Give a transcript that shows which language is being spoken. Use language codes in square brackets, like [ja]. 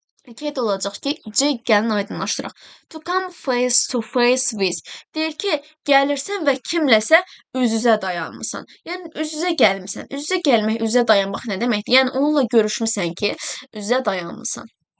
[az] İkiyə də olacaq ki, C, gəlin aydınlaşdıraq. [en] To come face to face with. [az] Deyir ki, gəlirsən və kimləsə üz-üzə dayanmısan. Yəni, üz-üzə gəlmisən. Üz-üzə gəlmək, üz-üzə dayanmaq nə deməkdir? Yəni, onunla görüşmüsən ki, üz-üzə dayanmısan.